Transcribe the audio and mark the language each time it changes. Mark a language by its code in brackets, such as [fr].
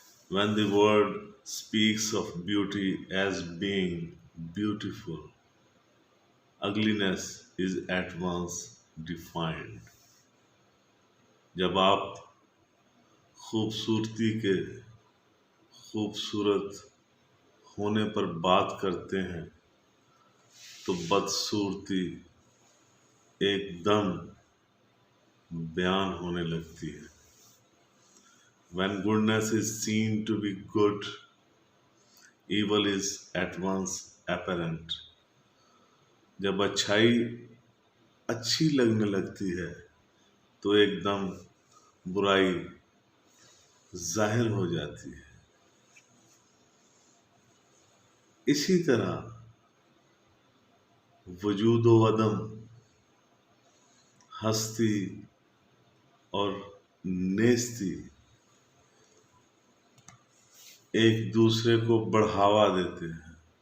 [en] When the word speaks of beauty as being beautiful, ugliness is at once defined. [ur] جب آپ خوبصورتی کے خوبصورت ہونے پر بات کرتے ہیں تو بدصورتی ایک دم بیان ہونے لگتی ہے. [en] When goodness is seen to be good, evil is at once apparent. [ur] جب اچھائی اچھی لگنے لگتی ہے تو ایک دم برائی ظاہر ہو جاتی ہے. اسی طرح وجود و عدم، ہستی اور نیستی ایک دوسرے کو بڑھاوا دیتے ہیں.